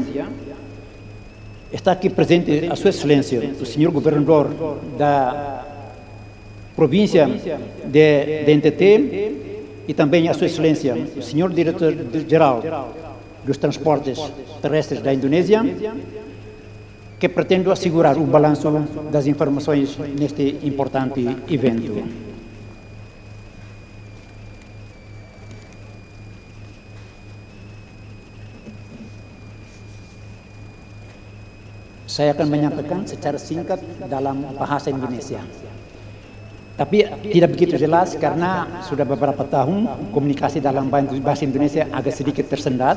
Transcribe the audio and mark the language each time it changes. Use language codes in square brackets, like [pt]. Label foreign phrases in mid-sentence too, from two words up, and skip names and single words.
[pt] Está aqui presente a Sua Excelência, o Senhor Governador da Província de NTT e também a Sua Excelência, o Senhor Diretor-Geral dos Transportes Terrestres da Indonésia, que pretendo assegurar o balanço das informações neste importante evento. [id] Saya akan menyampaikan secara singkat dalam bahasa Indonesia. Tapi tidak begitu jelas karena sudah beberapa tahun komunikasi dalam bahasa Indonesia agak sedikit tersendat.